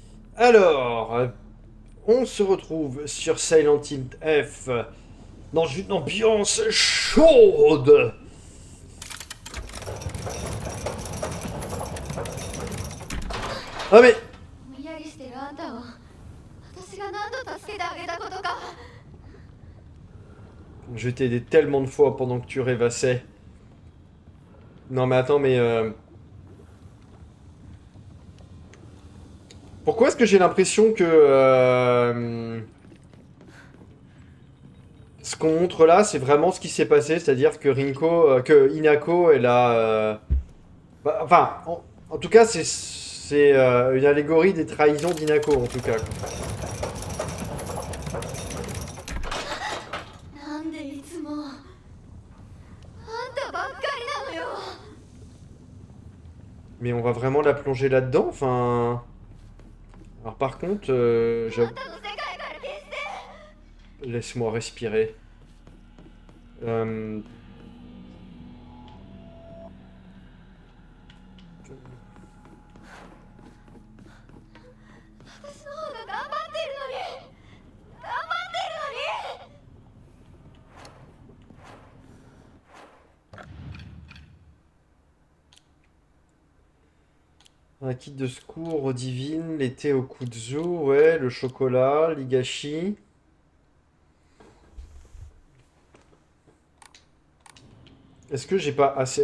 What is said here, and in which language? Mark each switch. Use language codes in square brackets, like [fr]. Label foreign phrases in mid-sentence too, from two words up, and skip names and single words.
[fr] Alors, on se retrouve sur Silent Hill F dans une ambiance chaude. Ah mais [ja] ぼんやりしてるあんたを私が何度助けてあげたことか。 [fr] je t'ai aidé tellement de fois pendant que tu rêvassais. Non mais attends mais pourquoi est-ce que j'ai l'impression que ce qu'on montre là c'est vraiment ce qui s'est passé, c'est-à-dire que que Inako elle a enfin en tout cas c'est une allégorie des trahisons d'Inako en tout cas. [ja] なんでいつもあんたばっかりなのよ。 [fr] Mais on va vraiment la plonger là-dedans, enfin. Alors par contre, [ja] あんたの世界から消して。 [fr] laisse-moi respirer. Euh, [ja] 私の方が頑張ってるのに頑張ってるのに。 [fr] un kit de secours divine, l'été au kudzu, ouais, le chocolat, l'igashi. Est-ce que j'ai pas assez...